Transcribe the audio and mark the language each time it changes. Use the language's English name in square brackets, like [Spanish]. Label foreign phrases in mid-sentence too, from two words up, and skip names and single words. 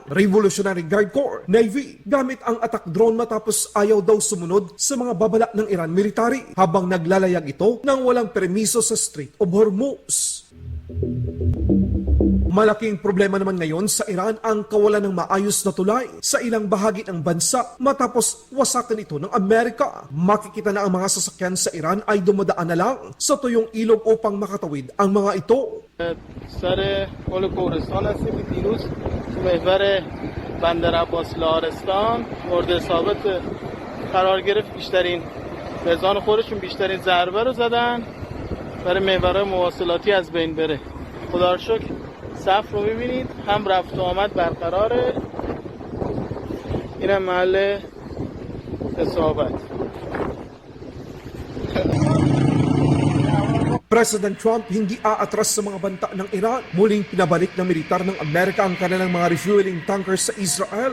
[Filipino] Revolutionary Guard Corps, Navy, gamit ang [English] attack drone [Filipino] matapos ayaw daw sumunod sa mga babala ng Iran military habang naglalayag ito ng walang permiso sa Strait of Hormuz. Malaking problema naman ngayon sa Iran ang kawalan ng maayos na tulay sa ilang bahagi ng bansa matapos wasakan ito ng Amerika. Makikita na ang mga sasakyan sa Iran ay dumadaan na lang sa tuyong ilog upang makatawid ang mga ito. [Persian] سر پل کوهستان هستیم که دیروز تو محور بندر عباس لهارستان مورد اصابت قرار گرفت. بیشترین بزان خودشون بیشترین ضربه رو زدن برای محور مواصلاتی از بین بره. خدا رو شکر صف رو میبینید هم رفت و آمد برقراره. اینم محل اصابت. [Filipino] President Trump hindi aatras sa mga banta ng Iran. Muling pinabalik ng militar ng Amerika ang kanilang mga [English] refueling tankers [Filipino] sa Israel.